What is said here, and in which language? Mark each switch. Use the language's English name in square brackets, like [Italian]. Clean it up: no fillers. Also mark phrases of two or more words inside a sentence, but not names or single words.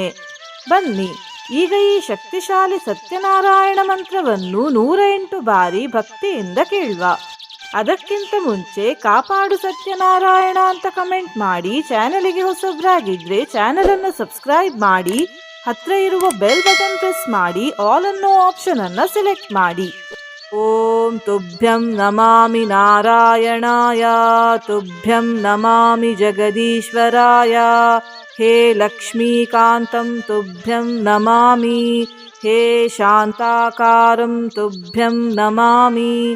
[Kannada] ಬನ್ನಿ ಈಗ ಈ ಶಕ್ತಿಶಾಲಿ ಸತ್ಯನಾರಾಯಣ ಮಂತ್ರವನ್ನು 108 ಬಾರಿ ಭಕ್ತಿಯಿಂದ ಕೇಳುವ. ಅದಕ್ಕಿಂತ ಮುಂಚೆ ಕಾಪಾಡು ಸತ್ಯನಾರಾಯಣ ಅಂತ ಕಮೆಂಟ್ ಮಾಡಿ. ಚಾನಲಿಗೆ ಹೊಸಬ್ರಾಗಿದ್ರೆ ಚಾನಲ್ ಅನ್ನು ಸಬ್ಸ್ಕ್ರೈಬ್ ಮಾಡಿ. ಹತ್ರ ಇರುವ [English] bell button press [Kannada] ಮಾಡಿ. ಆಲ್ ಅನ್ನೋ ಆಪ್ಷನ್ ಅನ್ನು ಸೆಲೆಕ್ಟ್ ಮಾಡಿ. [Sanskrit] ಓಂ ತುಭ್ಯಂ ನಮಾಮಿ ನಾರಾಯಣಾಯ, ತುಭ್ಯಂ ನಮಾಮಿ ಜಗದೀಶ್ವರಾಯ. ಹೇ ಲಕ್ಷ್ಮೀಕಾಂತಂ ತುಭ್ಯಂ ನಮಾಮಿ. ಹೇ ಶಾಂತಾಕಾರಂ ತುಭ್ಯಂ ನಮಾಮಿ.